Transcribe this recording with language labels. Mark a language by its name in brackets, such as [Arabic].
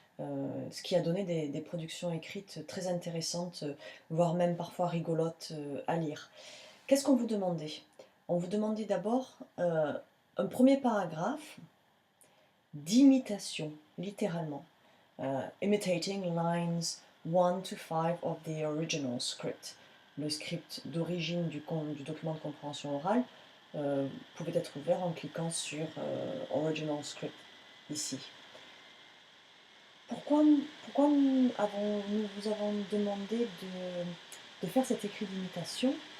[French] Ce qui a donné des productions écrites très intéressantes, voire même parfois rigolotes, à lire. Qu'est-ce qu'on vous demandait? On vous demandait d'abord, un premier paragraphe d'imitation, littéralement. [English] Imitating lines 1 to 5 of the original script. [French] Le script d'origine du document de compréhension orale pouvait être ouvert en cliquant sur Original Script ici. Pourquoi nous vous avons demandé de faire cet écrit d'imitation?